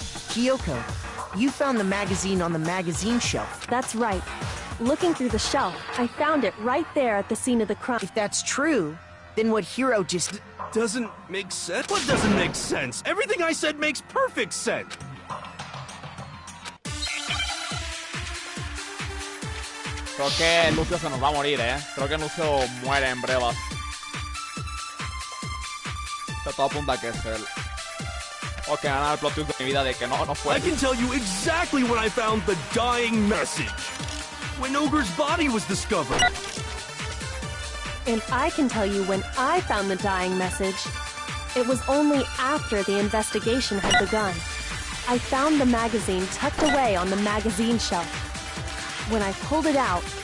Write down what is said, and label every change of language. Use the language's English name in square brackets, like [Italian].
[English] Kyoko, you found the magazine on the magazine shelf. That's right. Looking through the shelf, I found it right there at the scene of the crime. If that's true, then what Hiro just... Doesn't make sense? What doesn't make sense? Everything I said makes perfect sense. [Spanish] Creo que Lucio se nos va a morir, Creo que Lucio muere en brevas. Todo apunta a que es él. O que ganar el plot twist de mi vida de que no fue. [English] I can tell you exactly when I found the dying message. When Ogre's body was discovered. And I can tell you when I found the dying message. It was only after the investigation had begun. I found the magazine tucked away on the magazine shelf. When I pulled it out,